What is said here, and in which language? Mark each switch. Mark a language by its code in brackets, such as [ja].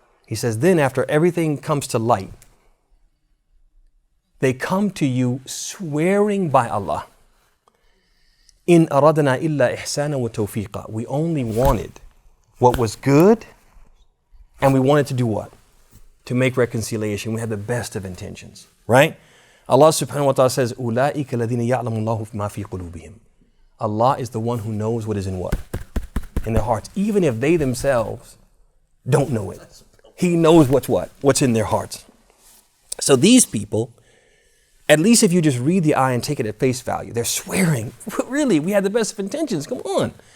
[en] He says, then after everything comes to light, they come to you swearing by Allah. [ar] إِنْ أَرَدْنَا إِلَّا إِحْسَانًا وَتَوْفِيقًا. [en] We only wanted what was good, and we wanted to do what? To make reconciliation. We had the best of intentions, right? Allah subhanahu wa ta'ala says, [ar] أُولَٰئِكَ الَّذِينَ يَعْلَمُ اللَّهُ مَا فِي قُلُوبِهِمْ. [en] Allah is the one who knows what is in what? In their hearts. Even if they themselves don't know it. He knows what's in their hearts. So these people, at least if you just read the ayah and take it at face value, they're swearing, really, we had the best of intentions. Come on.